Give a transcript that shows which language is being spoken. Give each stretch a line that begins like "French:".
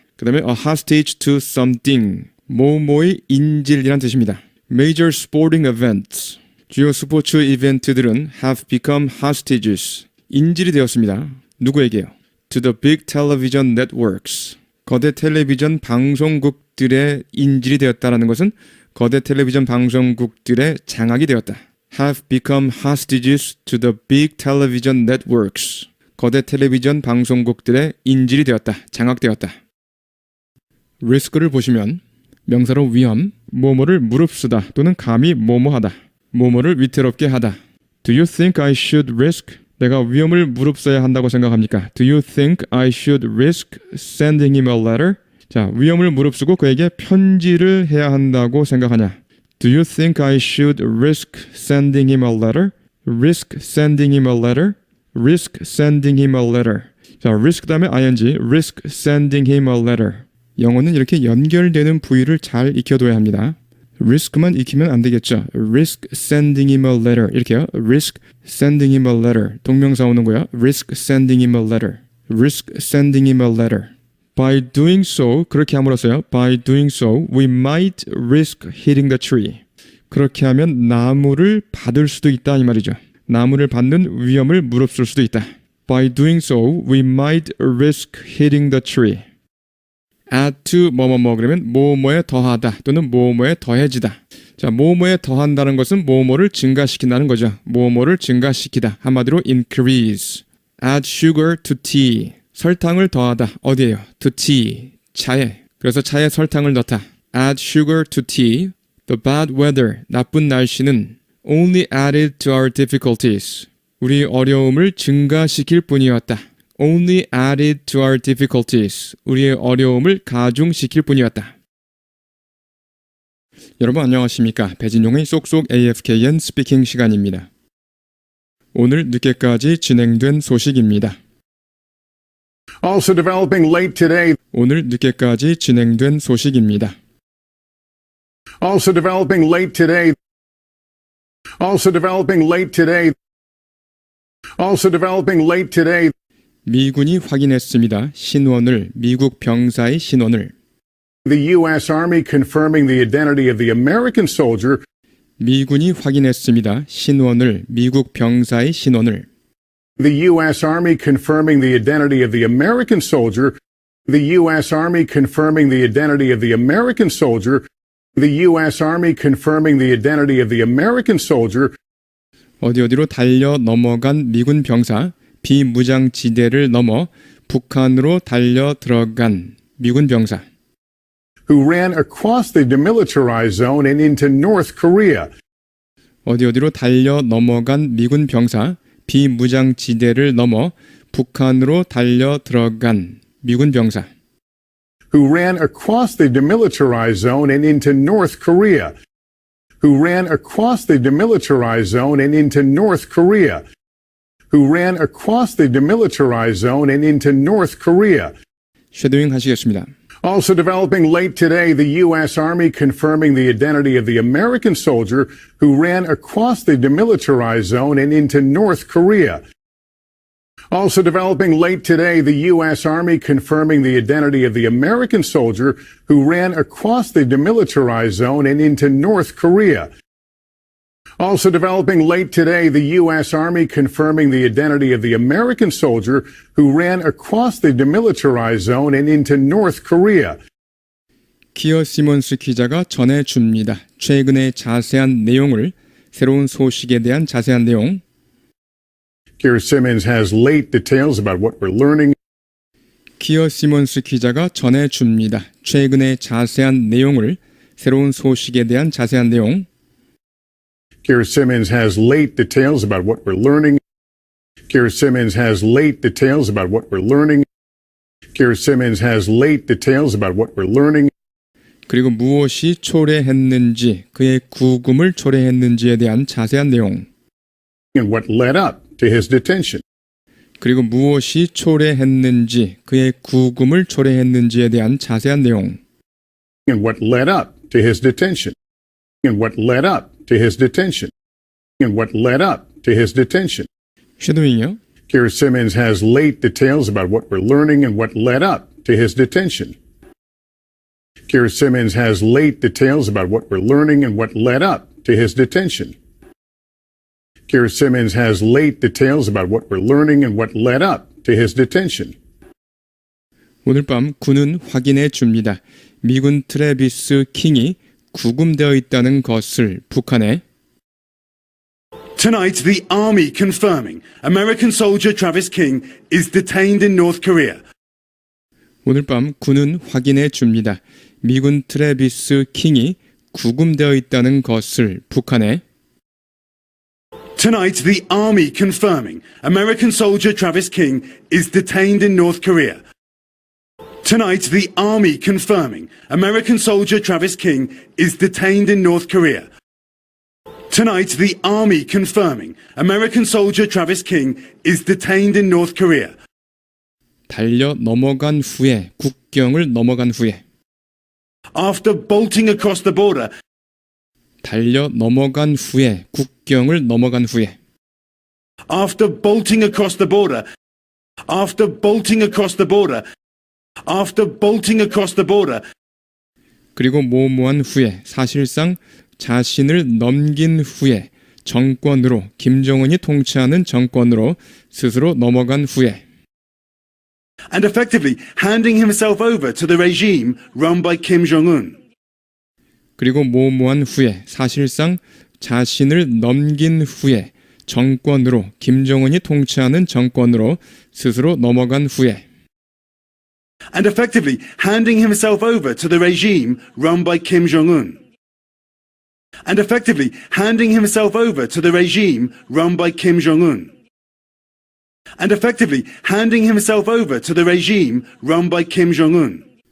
Korean: 그 다음에
English: a hostage to something.
Korean: 뭐뭐의 인질이란 뜻입니다.
English: Major sporting events.
Korean: 주요 스포츠 이벤트들은
English: have become hostages.
Korean: 인질이 되었습니다. 누구에게요?
English: To the big television networks.
Korean: 거대 텔레비전 방송국들의 인질이 되었다라는 것은 거대 텔레비전 방송국들의 장악이 되었다.
English: Have become hostages to the big television networks.
Korean: 거대 텔레비전 방송국들의 인질이 되었다. 장악되었다. risk를 보시면 명사로 위험, 뭐뭐를 무릅쓰다 또는 감히 뭐뭐하다. 뭐뭐를 위태롭게 하다.
English: Do you think I should risk?
Korean: 내가 위험을 무릅써야 한다고 생각합니까?
English: Do you think I should risk sending him a letter?
Korean: 자, 위험을 무릅쓰고 그에게 편지를 해야 한다고 생각하냐?
English: Do you think I should risk sending him a letter? Risk sending him a letter? Risk sending him a letter.
Korean: 자, risk 다음에 ing,
English: risk sending him a letter.
Korean: 영어는 이렇게 연결되는 부위를 잘 익혀둬야 합니다. risk만 익히면 안 되겠죠.
English: risk sending him a letter.
Korean: 이렇게요.
English: risk sending him a letter.
Korean: 동명사 오는 거야.
English: risk sending him a letter. risk sending him a letter. By doing so,
Korean: 그렇게 함으로써요.
English: By doing so, we might risk hitting the tree.
Korean: 그렇게 하면 나무를 받을 수도 있다 이 말이죠. 나무를 받는 위험을 무릅쓸 수도 있다.
English: By doing so, we might risk hitting the tree.
Korean: add to 뭐뭐뭐 그러면 뭐뭐에 더하다 또는 뭐뭐에 더해지다. 자, 뭐뭐에 더한다는 것은 뭐뭐를 증가시킨다는 거죠. 뭐뭐를 증가시키다. 한마디로 increase.
English: add sugar to tea.
Korean: 설탕을 더하다. 어디에요?
English: to tea.
Korean: 차에. 그래서 차에 설탕을 넣다.
English: add sugar to tea. The bad weather.
Korean: 나쁜 날씨는
English: only added to our difficulties.
Korean: 우리 어려움을 증가시킬 뿐이었다.
English: only added to our difficulties.
Korean: 우리의 어려움을 가중시킬 뿐이었다. 여러분 안녕하십니까? 배진용의 쏙쏙 AFKN 스피킹 시간입니다. 오늘 늦게까지 진행된 소식입니다.
English: Also developing late today.
Korean: 오늘 늦게까지 진행된 소식입니다.
English: Also developing late today. Also developing late today. Also developing late today.
Korean: 미군이 확인했습니다. 신원을, 미국 병사의 신원을.
English: The U.S. Army confirming the identity of the American soldier
Korean: 미군이 확인했습니다. 신원을, 미국 병사의 신원을.
English: The U.S. Army confirming the identity of the American soldier. The U.S. Army confirming the identity of the American soldier. The U.S. Army confirming the identity of the American soldier
Korean: 어디로 달려 넘어간 미군 병사, 비무장지대를 넘어 북한으로 달려 들어간 미군 병사.
English: who ran across the demilitarized zone and into North Korea. 어디로 달려 넘어간 미군 병사, 비무장지대를 넘어 북한으로 달려 들어간 미군 병사. who ran across the demilitarized zone and into North Korea. Who ran across the demilitarized zone and into North Korea. Who ran across the demilitarized zone and into North Korea.
Korean: 쉐도잉 하시겠습니다.
English: Also developing late today, the U.S. Army confirming the identity of the American soldier who ran across the demilitarized zone and into North Korea. Also developing late today, the U.S. Army confirming the identity of the American soldier who ran across the demilitarized zone and into North Korea. Also developing late today, the U.S. Army confirming the identity of the American soldier who ran across the demilitarized zone and into North Korea.
Korean: 키어 시몬스 기자가 전해줍니다. 최근의 자세한 내용을, 새로운 소식에 대한 자세한 내용.
English: Keir Simmons has late details about what we're learning.
Korean: 키어 시몬스 기자가 전해줍니다. 최근의 자세한 내용을, 새로운 소식에 대한 자세한 내용.
English: Keir Simmons has late details about what we're learning. Keir Simmons has late details about what we're learning. Keir Simmons has late details about what we're learning.
Korean: 그리고 무엇이 초래했는지, 그의 구금을 초래했는지에 대한 자세한 내용.
English: And what led up to his detention.
Korean: 그리고 무엇이 초래했는지, 그의 구금을 초래했는지에 대한 자세한 내용.
English: And what led up to his detention. And what led up to his detention. And what led up to his detention.
Korean: 쉐도잉이요.
English: Keir Simmons has late details about what we're learning and what led up to his detention. Keir Simmons has late details about what we're learning and what led up to his detention. Keir Simmons has late details about what we're learning and what led up to his detention.
Korean: 오늘 밤 군은 확인해 줍니다. 미군 트래비스 킹이 구금되어 있다는 것을 북한에.
English: Tonight, the army confirming American soldier Travis King is detained in North Korea.
Korean: 오늘 밤 군은 확인해 줍니다. 미군 트래비스 킹이 구금되어 있다는 것을 북한에.
English: Tonight, the army confirming American soldier Travis King is detained in North Korea. Tonight, the army confirming American soldier Travis King is detained in North Korea. Tonight, the army confirming American soldier Travis King is detained in North Korea.
Korean: 달려 넘어간 후에, 국경을 넘어간 후에.
English: After bolting across the border,
Korean: 달려 넘어간 후에, 국경을 넘어간 후에.
English: after bolting across the border, after bolting across the border, after bolting across the border,
Korean: 그리고 모모한 후에, 사실상 자신을 넘긴 후에, 정권으로, 김정은이 통치하는 정권으로 스스로 넘어간 후에.
English: and effectively handing himself over to the regime run by Kim Jong-un.
Korean: 그리고 모모한 후에, 사실상 자신을 넘긴 후에, 정권으로, 김정은이 통치하는 정권으로 스스로 넘어간 후에.
English: and effectively handing himself over to the regime run by Kim Jong-un. and effectively handing himself over to the regime run by Kim Jong-un. and effectively handing himself over to the regime run by Kim Jong-un.